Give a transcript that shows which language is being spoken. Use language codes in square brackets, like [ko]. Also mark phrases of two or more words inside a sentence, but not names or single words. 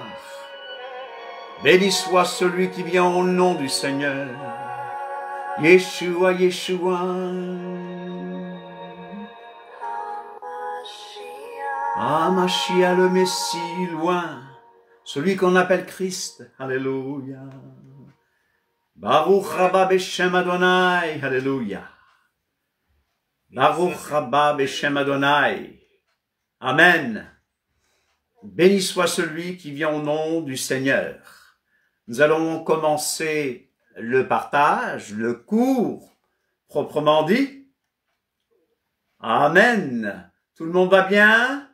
[fr] Béni soit celui qui vient au nom du Seigneur. Yeshua, Yeshua. Ah, Mashiach, le Messie, loin. Celui qu'on appelle Christ. Alléluia. [he] ברוך הבא בשם אדוני. [fr] Alléluia. [he] ברוך הבא בשם אדוני. [fr] Amen. Béni soit celui qui vient au nom du Seigneur. Nous allons commencer le partage, le cours, proprement dit. Amen. Tout le monde va bien?